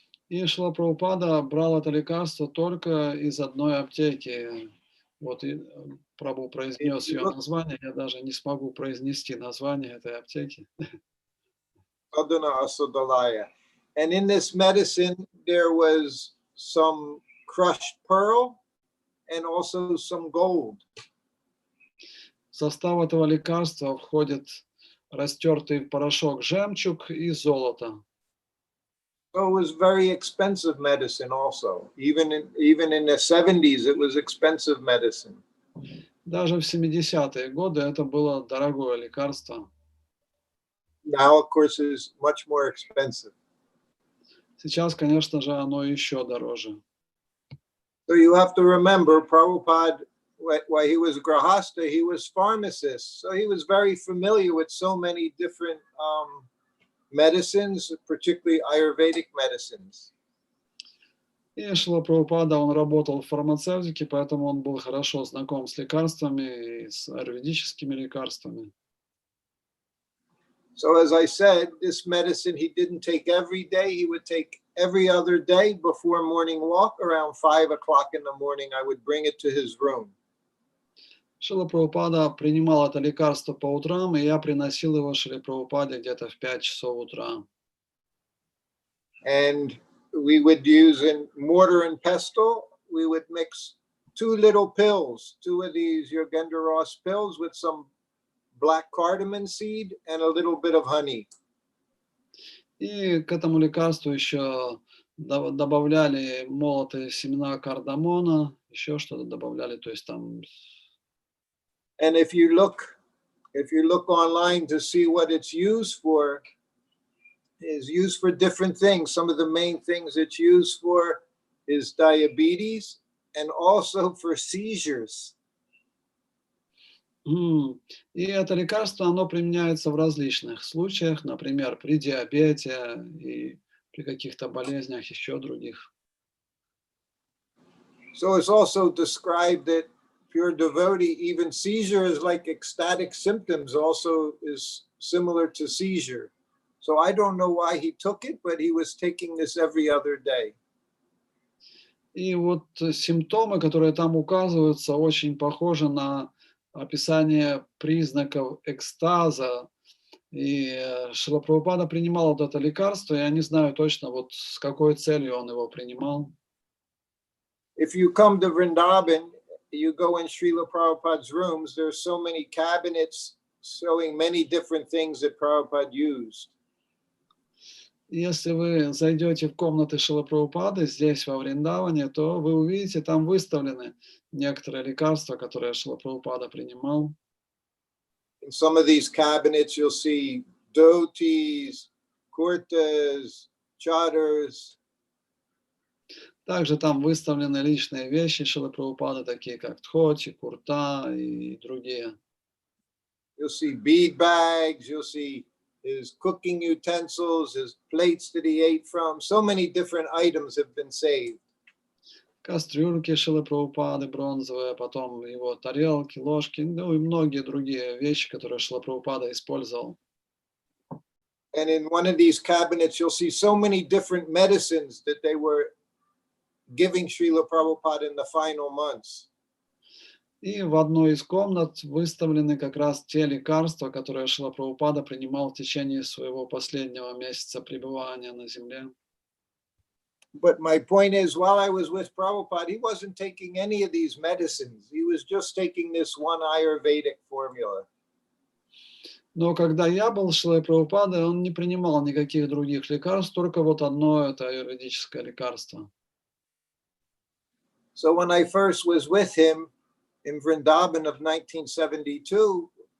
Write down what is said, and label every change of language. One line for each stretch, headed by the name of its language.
Russian: И Шрила Прабхупада брал это лекарство только из одной аптеки. Вот и Прабху произнес ее название, я даже не смогу произнести название этой аптеки.
English: Sadhana Asadalaya. And in this medicine, there was some crushed pearl and also some gold.
Russian: В состав этого лекарства входит растертый в порошок жемчуг и золото.
English: So it was very expensive medicine also. Even in the 70s, it was expensive medicine.
Russian: Даже в 70-е годы это было дорогое лекарство.
English: Now, of course, it is much more expensive.
Russian: Сейчас, конечно же, оно еще дороже.
English: So you have to remember, Prabhupada, while he was Grahasta, he was pharmacist. So he was very familiar with so many different medicines, particularly Ayurvedic medicines.
Russian: И Шрила Прабхупада, он работал в фармацевтике, поэтому он был хорошо знаком с лекарствами и с аюрведическими лекарствами.
English: So as I said, this medicine he didn't take every day. He would take every other day before morning walk. Around 5 o'clock in the morning, I would bring it to his room.
Russian: Шрила Прабхупада принимал это лекарство по утрам, и я приносил его Шриле Прабхупаде где-то в 5 часов утра.
English: And we would use in mortar and pestle, we would mix two little pills, two of these Yogendra Ross pills with some black cardamom seed and a little bit of honey.
Russian: И к этому лекарству еще добавляли молотые семена кардамона, еще что-то добавляли, то есть там.
English: And if you look online to see what it's used for, is used for different things. Some of the main things it's used for is diabetes and also for seizures.
Russian: И это лекарство, оно применяется в различных случаях, например, при диабете и при каких-то болезнях еще других.
English: So it's also described that pure devotee, even seizure is like ecstatic symptoms, also is similar to seizure. So I don't know why he took it, but he was taking this every other day.
Russian: И вот симптомы, которые там указываются, очень похожи на описание признаков экстаза. И Шрила Прабхупада принимал вот это лекарство, я не знаю точно, вот с какой целью он его принимал.
English: If you come to Vrindavan, you go in Srila Prabhupada's rooms, there's so many cabinets showing many different things that Prabhupada used.
Russian: Если вы зайдете в комнаты Шрилы Прабхупады здесь, во Вриндаване, то вы увидите, там выставлены некоторые лекарства, которые Шрила Прабхупада принимал.
English: In some of these cabinets, you'll see dhotis, kurtas, chadars.
Russian: Также там выставлены личные вещи Шрилы Прабхупады, такие как дхоти, курта и другие.
English: You'll see bead bags, you'll see his cooking utensils, his plates that he ate from. So many different items have been saved.
Russian: Кастрюльки Шрилы Прабхупады бронзовые, потом его тарелки, ложки, ну и многие другие вещи, которые Шрила Прабхупада использовал.
English: And in one of these cabinets, you'll see so many different medicines that they were giving Srila Prabhupada in the final months.
Russian: И в одной из комнат выставлены как раз те лекарства, которые Шрила Прабхупада принимал в течение своего последнего месяца пребывания на земле.
English: But my point is, while I was with Prabhupada, he wasn't taking any of these medicines. He was just taking this one Ayurvedic formula.
Russian: Но когда я был с Шрилой Прабхупадой, он не принимал никаких других лекарств, только вот одно это аюрведическое лекарство.
English: So when I first was with him in Vrindavan of 1972,